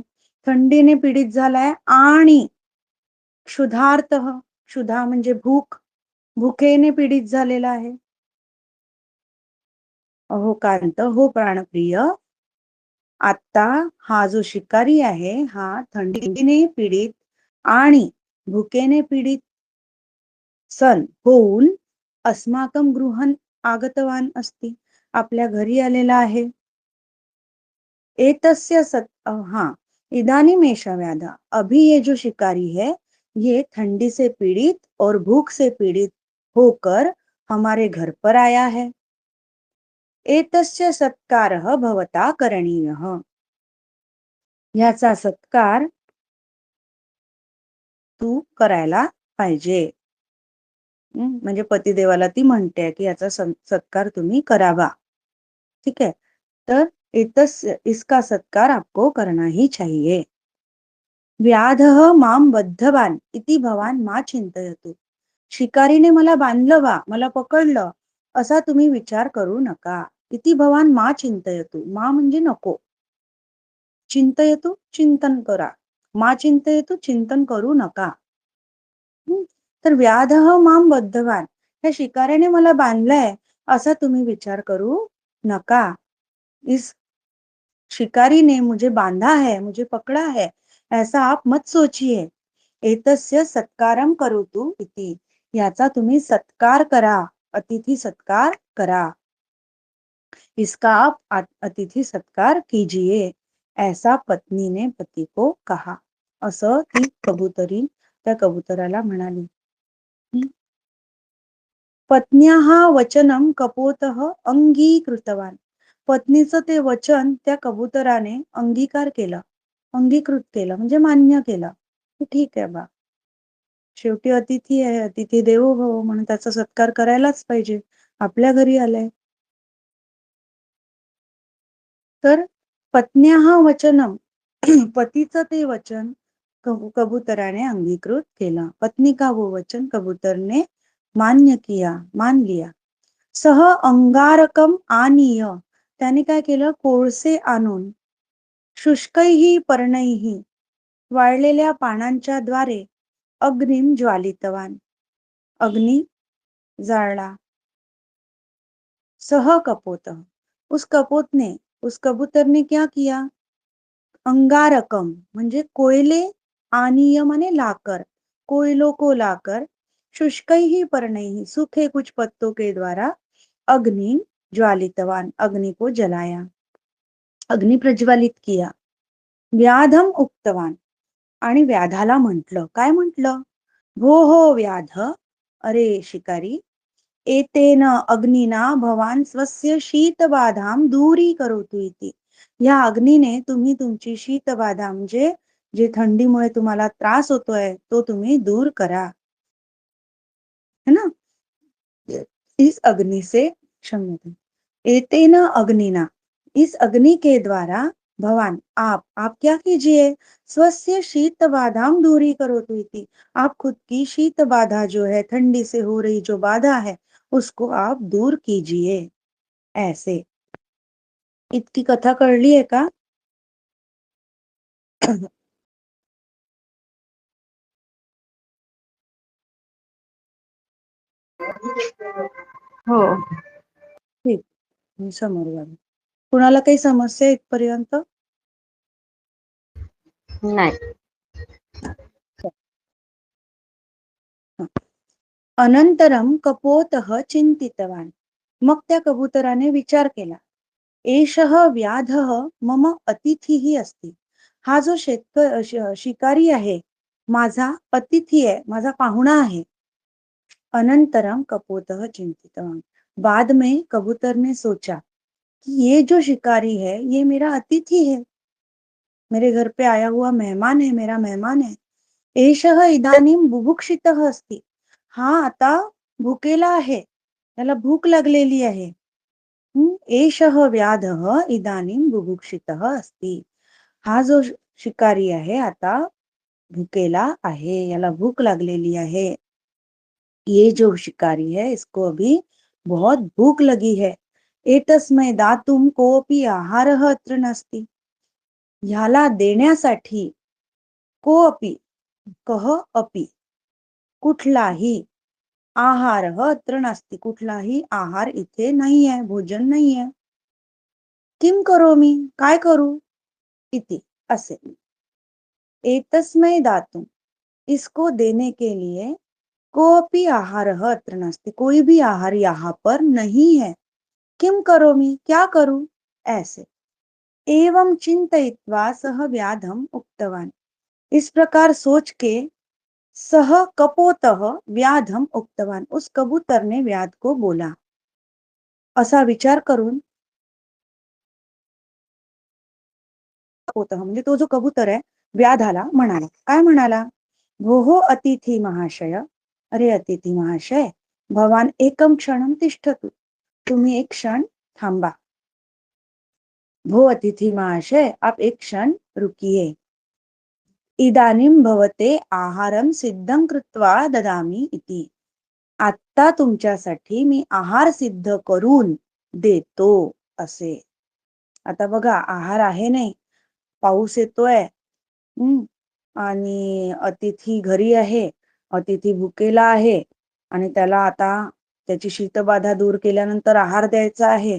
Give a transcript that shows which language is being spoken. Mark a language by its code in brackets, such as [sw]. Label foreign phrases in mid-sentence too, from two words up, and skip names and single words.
[mr] थंडीने पीडित झालाय आणि क्षुधार्थ, क्षुधा म्हणजे भूक, भुकेने पीडित झालेला आहे. अहो कांत, हो प्राणप्रिय, आता हा जो शिकारी आहे हा थंडीने पीडित आणि भुकेने पीडित सन होऊन [sa] अस्माकं गृहन आगतवान अस्ति, [mr] आपल्या घरी आलेला आहे. [sa] एतस्य हाँ, इदानीम एषा व्याधा, [hi] अभी ये जो शिकारी है, ये ठंडी से पीड़ित और भूख से पीड़ित होकर हमारे घर पर आया है. [sa] एतस्य सत्कारः भवता करणीयः, [mr] याचा सत्कार तू करायला पाहिजे. म्हणजे पतिदेवाला ती म्हणते की याचा सत्कार तुम्ही करावा. [hi] ठीक है, तर इसका सत्कार आपको करना ही चाहिए. [sa] व्याधः माम बद्धवान इति भवान मा चिंतयतु, [mr] शिकारीने मला बांधलं वा, मला पकडलं, असा तुम्ही विचार करू नका. [sa] इति भवान मा चिंतयतु, [mr] मा म्हणजे नको, चिंतयतु चिंतन करा, [sa] मा चिंतयतु [mr] चिंतन करू नका. [sa] तर व्याधः माम बद्धवान, [mr] या शिकाऱ्याने मला बांधलंय असा तुम्ही विचार करू नका. [hi] इस शिकारी ने मुझे बांधा है, मुझे पकड़ा है, ऐसा आप मत सोचिए. [sa] एतस्य सत्कारम करोतु इति, [mr] याचा तुम्ही सत्कार करा, अतिथी सत्कार करा. [hi] इसका आप अतिथी सत्कार कीजिए, ऐसा पत्नी ने पती को कहा. [mr] असं ती कबुतरी त्या कबुतराला म्हणाली. [sa] पत्न्याः वचनम कपोतः अंगीकृतवान, [mr] पत्नीचं ते वचन त्या कबुतराने अंगीकार केला, अंगीकृत केलं म्हणजे मान्य केलं. ठीक आहे बा, शेवटी अतिथी आहे, [sa] अतिथी देवो भव, [mr] म्हणून त्याचा सत्कार करायलाच पाहिजे, आपल्या घरी आलाय. [sa] तर पत्न्याः वचनम, [mr] पतीचं ते वचन कबूतराने अंगीकृत केलं. [hi] पत्नी का वो वचन कबूतर ने मान्य किया, मान लिया. [sa] सह अंगारकम आनीय, [mr] त्याने काय केलं, कोळसे आणून, [sa] शुष्कैही पर्णैही, [mr] वाळलेल्या पानांच्या द्वारे, [sa] अग्निम ज्वालितवान, [mr] अग्नि जाळला. [sa] सह कपोत, [hi] उस कबूतर ने क्या किया, अंगारकम म्हणजे कोयले, आनीय माने लाकर, कोयलों को लाकर, [sa] शुष्कैही पर्णैही, [hi] सूखे कुछ पत्तों के द्वारा, [sa] अग्नि ज्वालितवान, [hi] अग्नि को जलाया, अग्नि प्रज्वलित किया. [sa] व्याधम उक्तवान, [mr] आणि व्याधाला म्हटलं, काय म्हटलं, [sa] भो हो व्याध, [mr] अरे शिकारी, [sa] एतेन अग्निना भवान स्वस्य शीतबाधाम दूरी करोतु इति, [mr] या अग्नीने तुम्ही तुमची शीतबाधा म्हणजे जे थंडीमुळे तुम्हाला त्रास होतोय तो तुम्ही दूर करा, [hi] है ना. इस अग्नि से, [sa] क्षम्यता, एतेन अग्निना, [hi] इस अग्नि के द्वारा, भवान आप क्या कीजिए, [sa] स्वस्य शीत बाधाम दूरी करोतु इति, [hi] आप खुद की शीत बाधा जो है, ठंडी से हो रही जो बाधा है, उसको आप दूर कीजिए. ऐसे. [mr] इतकी कथा कळली आहे का? हो, ठीक, मी समोर जाईल. कुणाला काही समस्या इथपर्यंत? नाही. [sa] अनंतरम कपोतः चिंतितवान. [mr] मग त्या कबुतराने विचार केला, [sa] एषः व्याधः मम अतिथीही अस्ति. [mr] हा जो शिकारी आहे, माझा अतिथी आहे, माझा पाहुणा आहे. [sa] अनंतरम कपोतः चिंतितवान. [hi] बाद में कबूतर ने सोचा कि ये जो शिकारी है ये मेरा अतिथि है, मेरे घर पे आया हुआ मेहमान है, मेरा मेहमान है. [sa] एषः इदानीं बुभुक्षितः अस्ति. [mr] हा आता भुकेला आहे, त्याला भूक लागलेली आहे. एषः व्याधः इदानीं बुभुक्षितः अस्ति. हा जो शिकारी आहे आता भुकेला आहे, याला भूक लागलेली आहे. [hi] ये जो शिकारी है इसको अभी बहुत भूक लगी है. [sa] एतस्मै दातुं कोऽपि आहारः अत्र नास्ति. [mr] ह्याला देण्यासाठी [sa] कोऽपि, कः अपि, [mr] कुठलाही [sa] आहारः अत्र नास्ति. [mr] कुठलाही आहार इथे नाही आहे, भोजन नाही आहे. [sa] किम करोमि, [mr] काय करू, इति, असे. [sa] एतस्मै दातुं, [hi] इसको देने के लिए [sa] कोऽपि आहारः अत्र नास्ति. [hi] कोई भी आहार यहाँ पर नहीं है. [sa] किम करोमि, [hi] क्या करूं, ऐसे. [sa] एवं चिंतयित्वा सह व्याधम उक्तवान. [hi] इस प्रकार सोच के [sa] सह कपोतः व्याधम उक्तवान. [hi] उस कबूतर ने व्याध को बोला. [mr] असा विचार करून कपोतः म्हणजे तो जो कबूतर आहे, व्याधाला म्हणाला. काय म्हणाला, [sa] भोः अतिथी महाशय, अरे अतिथी महाशय, भवान एकम क्षणम तिष्ठतु. [mr] तुम्ही एक क्षण थांबा. [sa] भो अतिथि महाशय, [hi] आप एक क्षण रुकिए. [sa] इदानीं भवते आहारम सिद्धं कृत्वा ददामि इति. [mr] आता तुमच्यासाठी मी आहार सिद्ध करून देतो, असे. आता बघा, आहार आहे नाही, पाऊस येतोय, आणि अतिथी घरी आहे, अतिथी भुकेला आहे, आणि त्याला आता त्याची शीतबाधा दूर केल्यानंतर आहार द्यायचा आहे.